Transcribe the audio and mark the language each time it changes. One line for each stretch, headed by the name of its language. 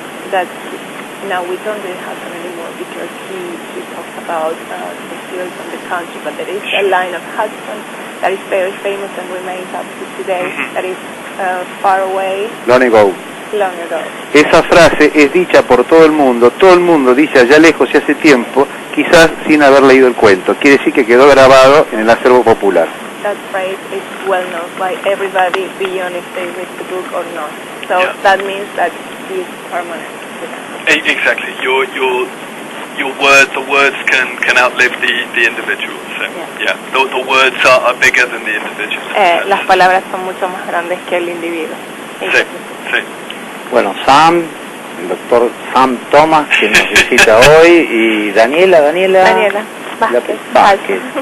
English: That now we don't really have him anymore because he talks about the fields and the country, but there is a line of Hudson that is very famous and remains up to today, that is far away. Long ago.
Spanish: Esa frase es dicha por todo el mundo dice allá lejos y hace tiempo, quizás sin haber leído el cuento. Quiere decir que quedó grabado en el acervo popular.
English: That phrase is well known by everybody beyond if they read the book or not. So that means that he is permanent. Exactly. the words can outlive the individual. So, yeah, the words are bigger than the individual.
Spanish: Las palabras son mucho más grandes que el individuo. Sí, sí. Bueno, Sam, el doctor Sam Thomas, que nos visita hoy, y Daniela Vázquez.